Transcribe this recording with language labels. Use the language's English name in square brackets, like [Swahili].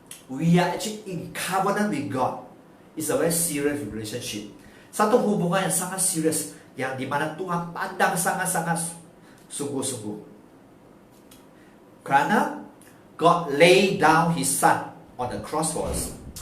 [English] We are actually in covenant with God. It's a very serious relationship. [Indonesian] Satu hubungan yang sangat serius, yang dimana Tuhan pandang sangat-sangat sungguh-sungguh. Kerana [English] God lay down His Son on the cross for us.